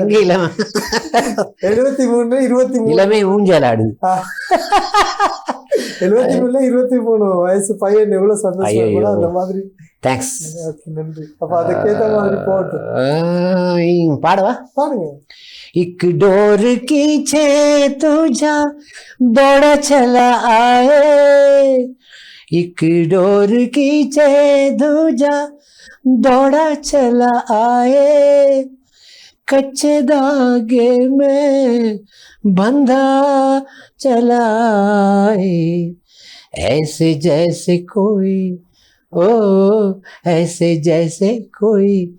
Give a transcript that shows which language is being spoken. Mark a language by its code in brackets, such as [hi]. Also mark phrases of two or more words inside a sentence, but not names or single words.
[ta] எங்க இளமை 73 23 இளமை ஊஞ்சலாடுது. 73 23 வயசு பையன் எவ்வளவு சந்தோஷம் அந்த மாதிரி. தேங்க்ஸ், நன்றி. அப்ப அதுக்கேற்ற மாதிரி போட்டு பாடவா? பாடுங்க. [hi] एक डोर खींचे तुझा दौड़ा चला आए, एक डोर खींचे तुझा दौड़ा चला आए, कच्चे धागे में बंधा चला आए, ऐसे जैसे कोई ओ ऐसे जैसे कोई